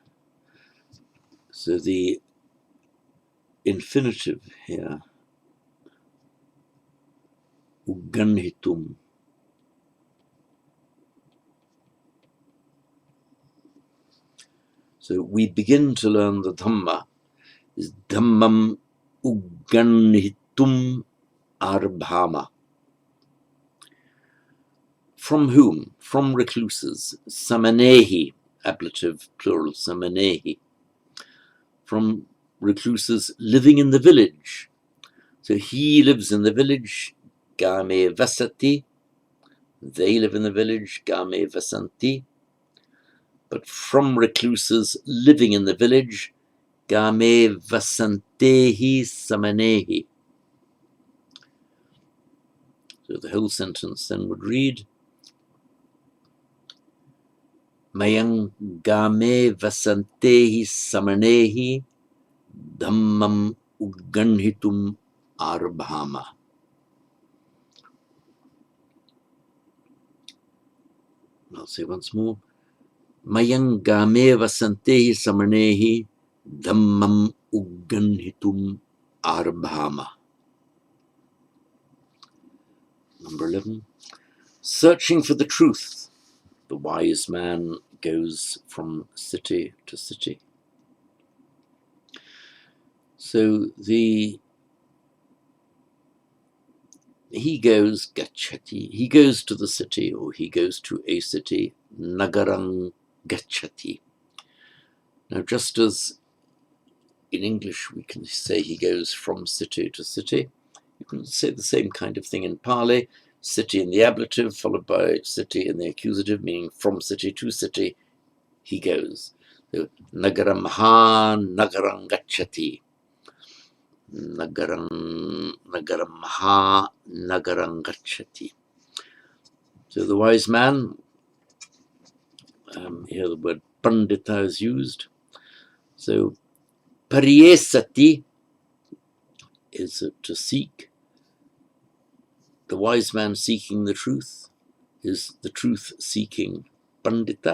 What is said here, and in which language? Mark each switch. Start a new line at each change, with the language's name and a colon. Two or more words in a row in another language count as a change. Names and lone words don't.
English: So the infinitive here, ugganhitum. So we begin to learn the Dhamma is
Pali: Dhammam ugganhitum arbhama.
English: From whom? From recluses. Samanehi, ablative plural, samanehi. From recluses living in the village. So he lives in the village,
Pali: game vasati.
English: They live in the village,
Pali: game vasanti.
English: But from recluses living in the village,
Pali: game vasantehi samanehi.
English: So the whole sentence then would read,
Pali: Mayang game vasantehi samanehi dhammam ugganhitum arbhama.
English: I'll say once more.
Pali: Mayang game vasantehi samanehi dhammam ugganhitum arbhama.
English: Number 11. Searching for the truth, the wise man goes from city to city. So he goes, gachati, he goes to the city, or he goes to a city,
Pali: nagarang gachati.
English: Now, just as in English we can say he goes from city to city, you can say the same kind of thing in Pali, city in the ablative followed by city in the accusative, meaning from city to city he goes. So,
Pali: nagaram ha nagarang gachati. Nagaram ha nagarang gachati.
English: So the wise man, here the word pandita is used. So pariyesati is to seek. The wise man seeking the truth is the truth seeking pandita.